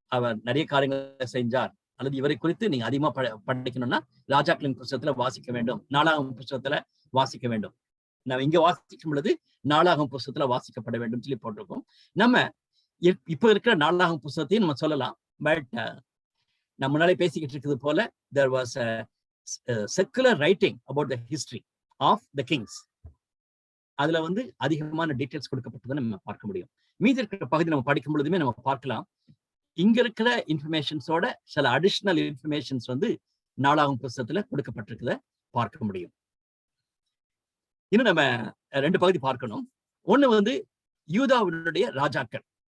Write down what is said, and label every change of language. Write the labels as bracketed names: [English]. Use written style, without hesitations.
[Tamil] அவர் நிறைய காரியங்களை செஞ்சார், அல்லது இவரை குறித்து நீங்க அதிகமா படிக்கணும்னா ராஜாக்களின் புத்தகத்துல வாசிக்க வேண்டும், 4ஆம் புத்தகத்துல வாசிக்க வேண்டும். நம்ம இங்க வாசிக்கும் பொழுது 4ஆம் புத்தகத்துல வாசிக்கப்பட வேண்டும் சொல்லி போட்டிருக்கோம். நம்ம இப்ப இருக்கிற 4ஆம் புத்தகத்தையும் நம்ம சொல்லலாம். பட் நம்ம முன்னாலே பேசிக்கிட்டு இருக்கிறது போல, [English] there was a secular writing about the history of the kings. [Tamil] அதுல வந்து அதிகமான டீட்டெயில்ஸ் கொடுக்கப்பட்டதை நம்ம பார்க்க முடியும். மீதி இருக்கிற பகுதி நம்ம படிக்கும் பொழுதுமே நம்ம பார்க்கலாம், இங்க இருக்கிற இன்ஃபர்மேஷன்ஸோட சில அடிஷனல் இன்ஃபர்மேஷன்ஸ் வந்து 4ஆம் புஸ்தகத்துல கொடுக்கப்பட்டிருக்கிறத பார்க்க முடியும். இன்னும் நம்ம 2 பகுதி பார்க்கணும். ஒண்ணு வந்து யூதாவினுடைய ராஜாக்கள்.